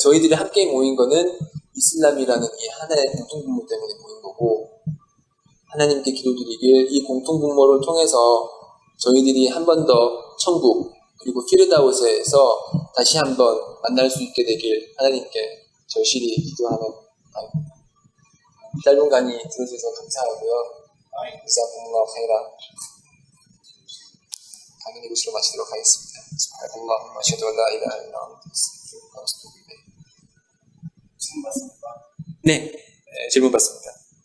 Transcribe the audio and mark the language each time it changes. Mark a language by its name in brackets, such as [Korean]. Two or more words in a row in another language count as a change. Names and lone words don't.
[Korean] 저희들이 함께 모인 것은 이슬람이라는 이 하나의 공통분모 때문에 모인 거고 하나님께 기도드리길 이 공통분모를 통해서 저희들이 한 번 더 천국 그리고 피르다우스에서 다시 한번 만날 수 있게 되길 하나님께 절실히 기도하는 바입니다. 짧은 강의 들어주셔서 감사하고요. [Arabic] جزاكم الله خيرا. [Korean] 강의 이것으로 마치도록 하겠습니다. [Arabic] سبحانك اللهم أشهد أن لا إله إلا أنت أستغفرك وأتوب إليك. [Korean] 질문 받습니까? 네, 질문 받습니다.